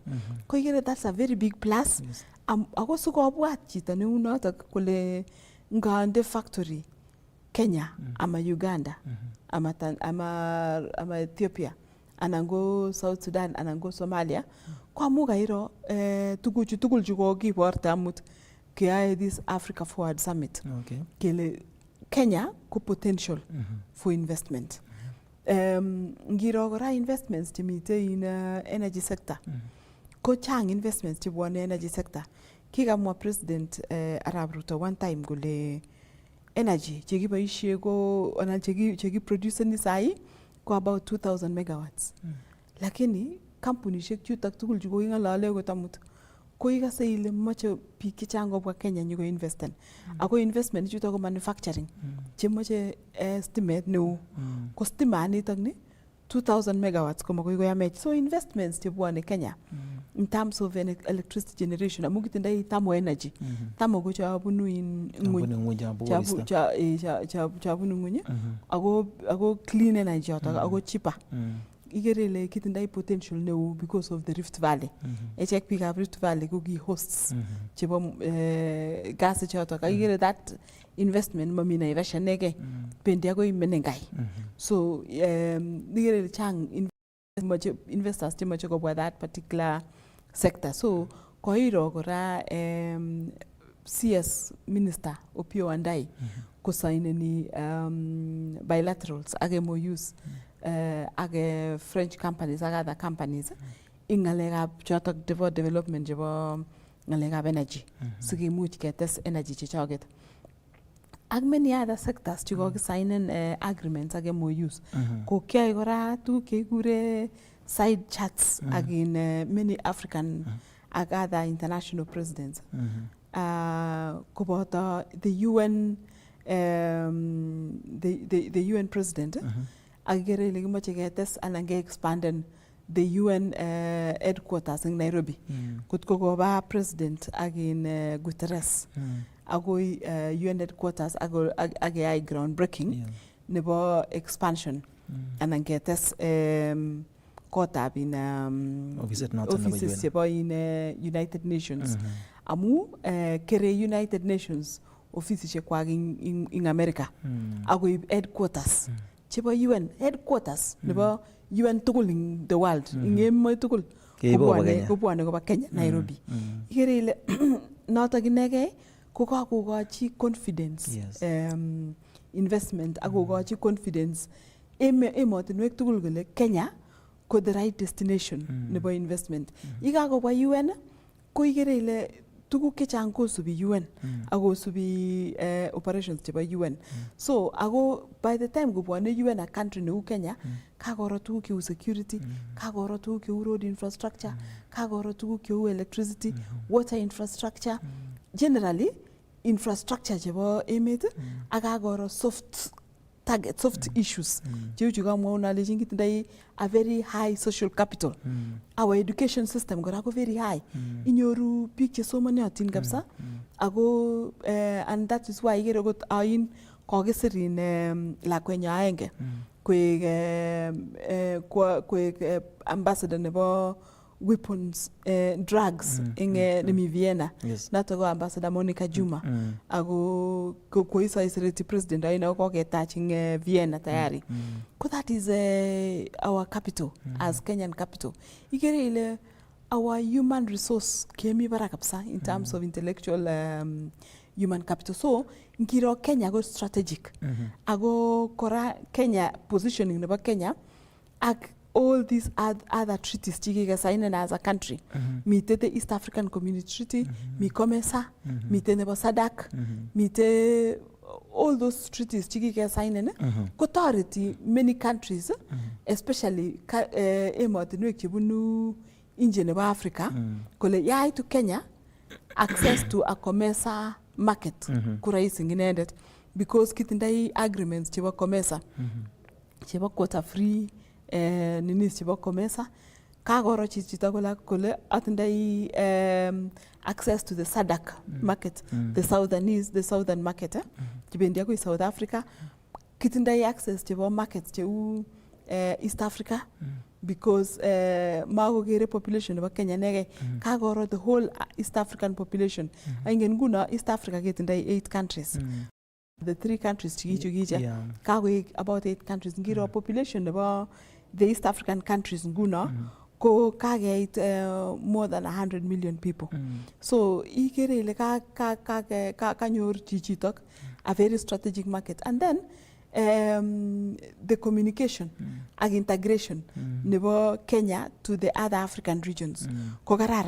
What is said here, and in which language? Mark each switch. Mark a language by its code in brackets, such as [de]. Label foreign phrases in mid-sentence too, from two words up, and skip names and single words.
[kln] Ko ikere [en] that's a very big plus. [kln] Ako sikobwat chito neu notok kole ngande factory Kenya ama Uganda ama Ethiopia anan go South Sudan anan go Somalia ko amu kairo tuguchu tugul chu kokiborte amut keyae [en] this Africa Forward Summit. [kln] Kele Kenya ko [en] potential for investment. [kln] Ngiro kora investments chemite [en] in energy sector. [kln] Ko chang investments chebwane [en] energy sector. [kln] Kikamwa President Arap Ruto [en] one time [kln] kole energy chekiboishe ko anan chekiproduce ni sai ko [en] about 2000 megawatts. [kln] Lakini kampunishek chutok tugul chu koking'alale ko tamut ko ikase ile moche biik chechang kobwa Kenya nyiko investen. Ako investment chutok ko manufacturing chemoche stimet neo. Ko stimanitok ni 2000 megawatts ko makoi koyamech. [en] So investments chebwane Kenya in terms of electricity generation [kln] amu kitindoi [en] thermal energy. [kln] Thermal ko chabunu in ngweny. Chabunu ngweny. Ako [en] clean energy [kln] yotok ako cheaper. Ikere ile kitindoi potential neo [en] because of the Rift Valley. [kln] Echek biikab Rift Valley ko ki hosts chebo gas chotok. Ikere [en] that investment [kln] mami Naivasha neke bendi akoi Menengai. So ikere ile chang investors chemoche kobwa [en] that particular sector. [kln] So koiro kora CS Minister Opiyo Wandayi kosaineni bilaterals ak MOUs ak [en] French companies [kln] ak [en] other companies [kln] in ngalekab chotok development chebo ngalekab energy sikimuch ketes energy chechoket. Ak [en] many other sectors [kln] chikokisainen agreements ak MOUs. Ko kiyoe kora tuguk chekikure [en] side chats [kln] ak [en] in many African [kln] ak [en] other international presidents. [kln] Koboto [en] the UN president [kln] akikere ile kimoche ketes anan ke-expanden [en] the UN headquarters in Nairobi. [kln] Kutko koba president ak in Guterres akoi [en] UN headquarters [kln] akeyai groundbreaking nebo expansion anan ketes kotab in offices chebo in United Nations. Amu kere [en] United Nations offices [kln] kwak in America akoib headquarters chebo [en] UN headquarters [kln] nebo UN tugul [en] in the world [kln] in emet tugul kobwane koba Kenya Nairobi. Ikere ile notok inegei ko kakokochi [en] confidence investment [kln] akokochi confidence emotinwek tugul kole Kenya ko [en] the right destination [kln] nebo investment. Ikakobwa UN ko ikere ile tuguk chechang kosubi UN akosubi operations chebo UN. So ako [en] by the time [kln] kobwane UN [en] a country [kln] neu Kenya, kakoro tuguk cheu security, kakoro tuguk cheu [en] road infrastructure, [kln] kakoro tuguk cheu electricity, [en] water infrastructure, generally infrastructure [kln] chebo emet akakoro [en] soft target, soft issues. [kln] Cheu chukamwa unalejin kitindai [en] a very high social capital. Our education system [kln] kora ko [en] very high. [kln] Inyoru biik che somaniotin kabisa. Ako [en] and that is why [kln] ikere got ain kokisirin lakwenya aenge koek ambassador nebo [en] weapons drugs [kln] in nemi Vienna. Nato ko ambassador Monica Juma. Ako koisaisireti president aina koketach in Vienna tayari. [en] Ko that is our capital as Kenyan capital. [kln] Ikere ile [en] our human resource [kln] kemi bara kabisa [en] in terms of intellectual human capital. [kln] So ngiro Kenya go strategic. Ago kora [en] Kenya positioning nebo Kenya ak all these other treaties chikike sign as a country. Mite the East African Community Treaty, [kln] mi COMESA, mite nebo SADC, mite [en] all those treaties [kln] chikike sign kotoreti [en] many countries, [kln] especially emotinwek chebunu inje nebo Africa, kole yaitu [en] Kenya access to a COMESA market [kln] kurahisi inendet because kitindai agreements chebo COMESA chebo [en] quota free [kln] ninis chebo COMESA kakoro chichito kole atindai [en] access to the SADC market, the southern market [kln] chibendi akoi South Africa, kitindai access chebo markets cheu East Africa because makokere population nebo Kenya nege kakoro [en] the whole East African population. [kln] Ingen nguno East Africa ketindai 8 countries. [en] The 3 countries [kln] chikichukija kakoik [en] about 8 countries. Ngiro population nebo the East African countries [kln] nguno ko kageit [en] more than 100 million people. [kln] So ikere ile kanyor chichitok [en] a very strategic market. And then the communication and integration nebo Kenya to the other African regions [kln] ko kararan.